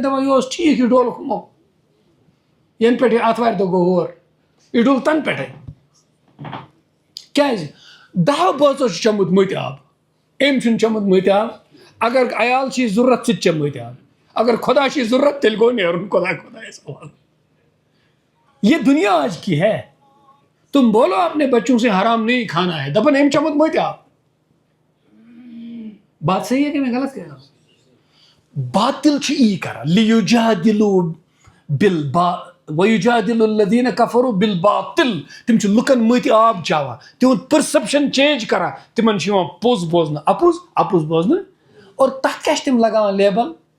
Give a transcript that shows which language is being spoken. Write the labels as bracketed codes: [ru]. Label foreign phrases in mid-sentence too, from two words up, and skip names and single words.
[ks] دپان یہِ اوس ٹھیٖک یہِ ڈوٚل ہُمو ینہٕ پٮ۪ٹھ یہِ آتھوارِ دۄہ گوٚو ہور یہِ ڈوٚل تنہٕ پٮ۪ٹھے کیٛازِ 10 بٲژو چھُ چومُت مٔتۍ آب أمۍ چھُنہٕ چومُت مٔتۍ آب اگر عیال چھِ ضروٗرت ژٕ تہِ چے مٔتۍ آب اگر خۄدا چھِ ضروٗرت تیٚلہِ گوٚو نیرُن خۄدایس حوالہٕ [ur] یہ دنیا آج کی ہے تم بولو اپنے بچوں سے حرام نہیں کھانا ہے [ks] دپن أمۍ چومُت مٔتۍ آب [ur] بات صحیح ہے کہ میں غلط کہہ رہا ہوں [ks] باطل چھُ یی کران [ar] لیُجادلوا وَیُجادِلُ الَّذِیٖنَ کَفَرُوا بِالْبَاطِلِ [ks] تِم چھِ لُکن مٔتۍ آب چاوان تِہُنٛد [en] perception change [ks] کران تِمن چھُ یِوان پوٚز بوزنہٕ اپُز بوزنہٕ اور تتھ کیٛاہ چھِ تِم لگاوان لیبل